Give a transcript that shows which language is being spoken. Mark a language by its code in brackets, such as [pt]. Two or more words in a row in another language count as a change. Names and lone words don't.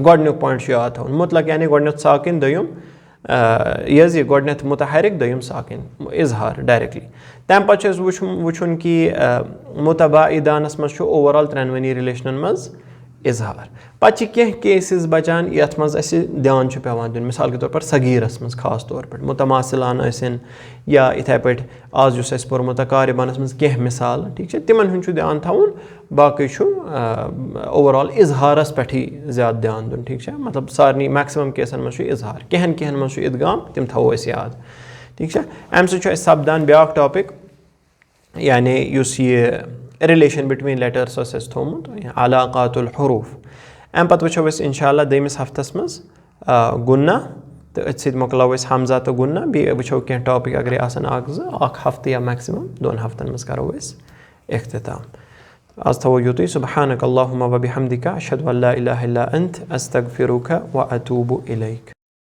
[ks] گۄڈٕنیُک پویِنٛٹ چھُ یاد تھاوُن. مُطلق یعنی گۄڈٕنیٚتھ ساکِن دوٚیُم یہِ حظ یہِ گۄڈٕنیٚتھ مُتحرِک دوٚیُم ساکِن اِظہار ڈایریکٹلی. تَمہِ پَتہٕ چھُ اَسہِ وٕچھُن کہِ مُتباعِدانَس منٛز چھُ اوٚوَرآل ترٛٮ۪نؤنی رِلیشنَن منٛز اِظہار. پَتہٕ چھِ کینٛہہ کیسِز بَچان یَتھ منٛز اَسہِ دھیان چھُ پٮ۪وان دیُن. [ur] مِثال کے طور پر [ks] صغیٖرَس منٛز خاص طور پٲٹھۍ مُتماثِلان ٲسِن یا یِتھَے پٲٹھۍ آز یُس اَسہِ پوٚرمُت مُتقارِبانَس منٛز کینٛہہ مِثال. ٹھیٖک چھا. تِمَن ہُنٛد چھُ دھیان تھاوُن. باقٕے چھُ اوٚوَرآل اِظہارَس پٮ۪ٹھٕے زیادٕ دھیان دیُن. ٹھیٖک چھا. مطلب سارنٕے [en] maximum cases [ks] منٛز چھُ اِظہار. کینٛہَن منٛز چھُ اِدغام تِم تھاوو أسۍ یاد. ٹھیٖک چھا. اَمہِ سۭتۍ چھُ اَسہِ سَپدان بیٛاکھ ٹاپِک یعنی یُس یہِ [en] relation between letters [ks] اوس اَسہِ تھوٚومُت [ar] علاقات الحروٗف. [ks] اَمہِ پَتہٕ وٕچھو أسۍ [ar] اِنشاء اللہ [ks] دوٚیمِس ہفتَس منٛز گُنا تہٕ أتھۍ سۭتۍ مۄکلاوو أسۍ حمزہ تہٕ گُنا. بیٚیہِ وٕچھو کینٛہہ ٹاپِک اگرے آسَن اَکھ زٕ اَکھ ہفتہٕ یا میکسِمَم 2 ہفتَن منٛز کَرو أسۍ اختتام. آز تھاوو یُتُے. [ar] سُبحانک اللہُمَّ وَبِحَمدِکَ أشہدُ ان لا اِلہَ اِلّا أنت أستغفِرُکَ وَأتوٗبُ اِلیک.